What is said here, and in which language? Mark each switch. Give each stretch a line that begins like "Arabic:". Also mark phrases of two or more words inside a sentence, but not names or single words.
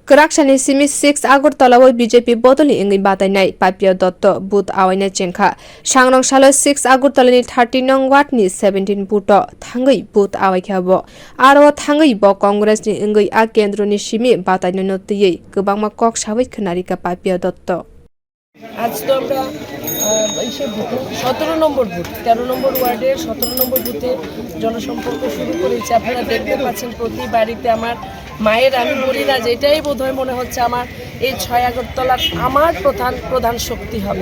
Kok Borok: Karaksani simi 6 agartala BJP bodolni wngwi batainai Papia Dutta booth awai chengkha Sangrong salo 6 agartala ni 30 nong ward ni 17 booth thangwi booth awai khabo aro thangwi bo Congress ni wngwi a kendro ni simi batainai no tiyei gobangma koksakha khwlai ka Papia Dutta
Bangla: আজ তো আমরা 17 নম্বর বুথ 13 নম্বর ওয়ার্ডের 17 নম্বর বুথে জনসম্পর্ক শুরু করেছি। আপনারা দেখতে পাচ্ছেন প্রতি বাড়িতে আমার মায়ের আমি বলি না যেটাই বোধহয় মনে হচ্ছে আমার এই 6 আগরতলার আমার প্রধান শক্তি হবে।